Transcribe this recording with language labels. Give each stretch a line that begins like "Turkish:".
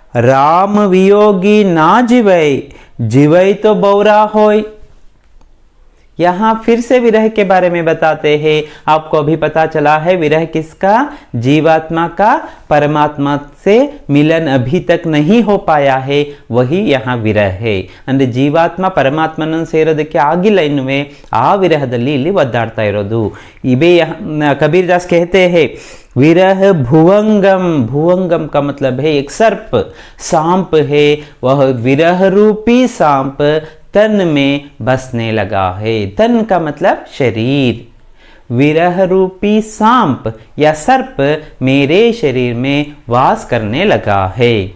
Hindi: राम वियोगी ना जीवै, जीवै तो बौरा होय। यहाँ फिर से विरह के बारे में बताते हैं। आपको अभी पता चला है विरह किसका? जीवात्मा का। परमात्मा से मिलन अभी तक नहीं हो पाया है, वही यहाँ विरह है।
Kannada: ಅಂದರೆ ಜೀವಾತ್ಮ ಪರಮಾತ್ಮನನ್ನು ಸೇರೋದಕ್ಕೆ ಆಗಿಲ್ಲ ಇನ್ನುವೆ, ಆ ವಿರಹದಲ್ಲಿ ಇಲ್ಲಿ ಒದ್ದಾಡ್ತಾ ಇರೋದು ಇವೇ।
Hindi: कबीरदास कहते हैं विरह भुवंगम। भुवंगम का मतलब है एक सर्प, सांप है। वह विरह रूपी सांप तन में बसने लगा है। तन का मतलब शरीर। विरह रूपी सांप या सर्प मेरे शरीर में वास करने लगा है।